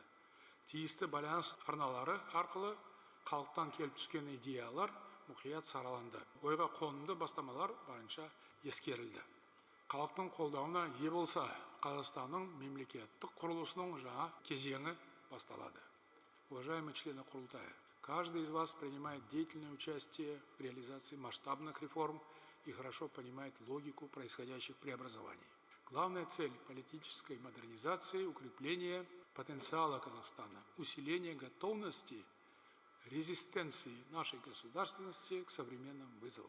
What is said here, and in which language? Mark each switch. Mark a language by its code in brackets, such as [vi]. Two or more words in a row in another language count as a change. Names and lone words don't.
[kk] Тиісті байланыс арналары арқылы халықтан келіп түскен идеялар мұқият сараланды. Ойға қонымды бастамалар барынша ескерілді. Халықтың қолдауына ие болса, Қазақстанның мемлекеттік құрылысының жаңа кезеңі басталады. [ru] Уважаемые члены Курултая, каждый из вас принимает деятельное участие в реализации масштабных реформ и хорошо понимает логику происходящих преобразований. Главная цель политической модернизации – укрепление потенциала Казахстана, усиление готовности, резистенции нашей государственности к современным вызовам.